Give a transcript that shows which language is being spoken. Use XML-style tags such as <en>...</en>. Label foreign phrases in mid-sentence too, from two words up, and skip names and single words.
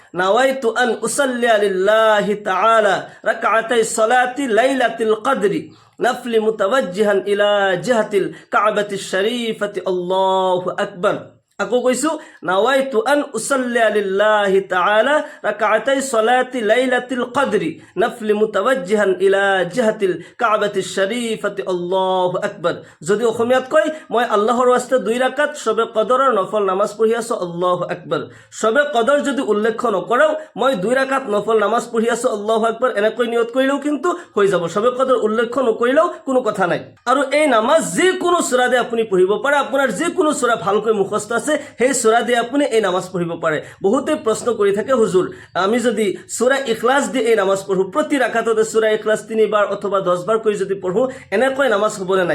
<ar>نويت أن أصلي لله تعالى ركعتي صلاة ليلة القدر نفلا متوجها إلى جهة الكعبة الشريفة الله أكبر.</ar> <as>আকৌ কৈছো,</as> <ar>نويت أن أصلي لله تعالى ركعتي صلاة ليلة القدر نفلا متوجها إلى جهة الكعبة الشريفة الله أكبر.</ar> <as>যদি অসমীয়াত কয়, মই আল্লাহৰ ওয়াস্তে 2 রাকাত শবে কদৰৰ নফল নামাজ পঢ়ি আছো,</as> <ar>الله أكبر.</ar> <as>শবে কদৰ যদি উল্লেখ নকৰাও, মই 2 রাকাত নফল নামাজ পঢ়ি আছো,</as> <ar>الله أكبر</ar> <as>এনেকৈ নিয়ত কৰিলেও কিন্তু হৈ যাব। শবে কদৰ উল্লেখ নকৰিলেও কোনো কথা নাই। আৰু এই নামাজ যিকোনো সূৰা দিয়ে আপুনি পঢ়িব পাৰে। আপোনাৰ যিকোনো সূৰা ভালকৈ মুখস্থ আছে, সেই সূৰা দিয়ে আপুনি এই নামাজ পঢ়িব পাৰে। বহুতে প্ৰশ্ন কৰি থাকে, হুজুৰ আমি যদি সূৰা ইখলাস দি এই নামাজ পঢ়ো, প্ৰতি রাকাততে সূৰা ইখলাস 3 বাৰ অথবা 10 বাৰ কৰি যদি পঢ়ো, এনেকৈ নামাজ হ'বনে নাই?</as>